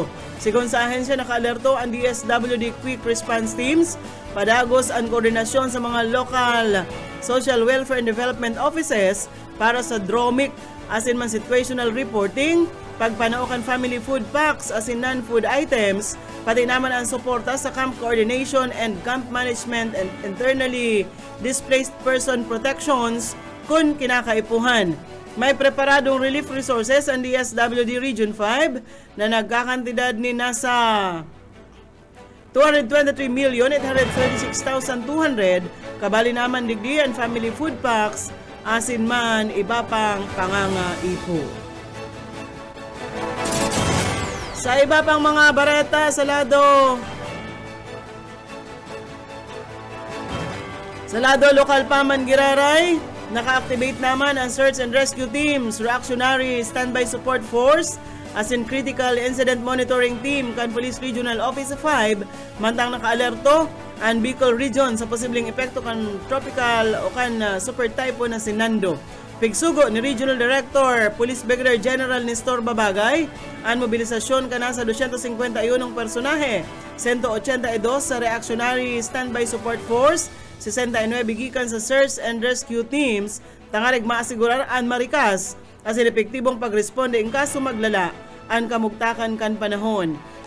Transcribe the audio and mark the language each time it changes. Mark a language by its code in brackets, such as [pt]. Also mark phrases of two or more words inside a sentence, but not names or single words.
[bik] Sigon sa ahensya, nakaalerto ang DSWD Quick Response Teams, padagos ang koordinasyon sa mga local Social Welfare and Development Offices para sa DROMIC asin man [en] situational reporting, [bik] pagpanaukan [en] family food packs [bik] asin [en] non-food items, [bik] pati naman ang suporta sa [en] camp coordination and camp management and internally displaced person protections [bik] kung kinakaipuhan. May preparadong [en] relief resources [bik] ang DSWD Region 5 na nagkakantidad ni nasa 223,836,200 kabali naman digdi ang [en] family food packs [bik] asin man iba pang pangangaipo. Sa iba pang mga bareta sa lado lokal pa man Giraray, naka-activate naman ang Search and Rescue Teams, Reactionary Standby Support Force, as in Critical Incident Monitoring Team kan Police Regional Office 5, mantang naka-alerto ang Bicol Region sa posibleng epekto kan tropical o kan [en] super typhoon [bik] na Sinando. Pigsugo ni Regional Director, Police Brigadier General Nestor Babagay, ang mobilisasyon ka na sa 251 personahe, 182 sa Reactionary Standby Support Force, 69 gikan sa Search and Rescue Teams, tangarig maasigurar ang marikas as epektibong pagresponde in kaso maglala ang kamugtakan kan panahon.